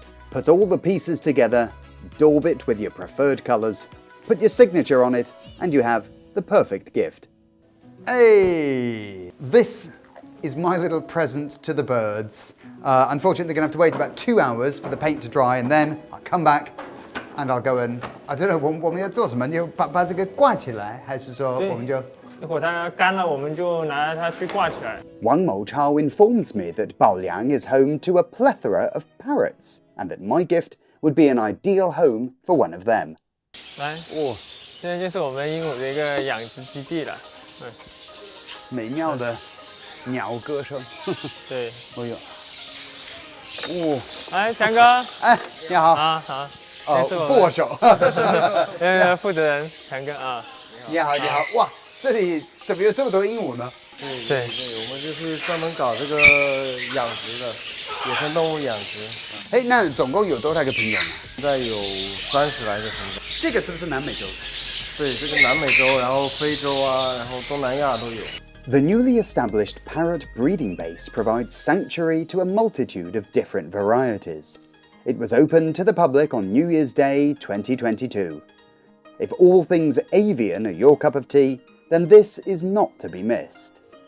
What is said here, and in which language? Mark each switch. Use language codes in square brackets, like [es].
[en] Put all the pieces together, daub it with your preferred colours, put your signature on it, and you have the perfect gift. Hey, this is my little present to the birds. Unfortunately, they're going to have to wait about 2 hours for the paint to dry, and then I'll come back and I'll go and I don't know [zh] 我们要做什么？你把这个挂起来，还是说我们就？一会儿它干了，我们就拿它去挂起来。 [en] Wang Mo Chao informs me that Baoliang is home to a plethora of parrots, and that my gift would be an ideal home for one of them. [zh] 来，现在就是我们鹦鹉的一个养殖基地了。美妙的鸟歌声。对，哎呦，来，强哥，哎，你好。好。握手。负责人强哥啊。你好，你好。哇，这里怎么有这么多鹦鹉呢？对，我们就是专门搞这个养殖的，野生动物养殖。哎，那总共有多少个品种呢？现在有30来个品种。这个是不是南美洲？对，这个南美洲，然后非洲啊，然后东南亚都有。 [en] The newly established parrot breeding base provides sanctuary to a multitude of different varieties. It was opened to the public on New Year's Day 2022. If all things avian are your cup of tea, then this is not to be missed.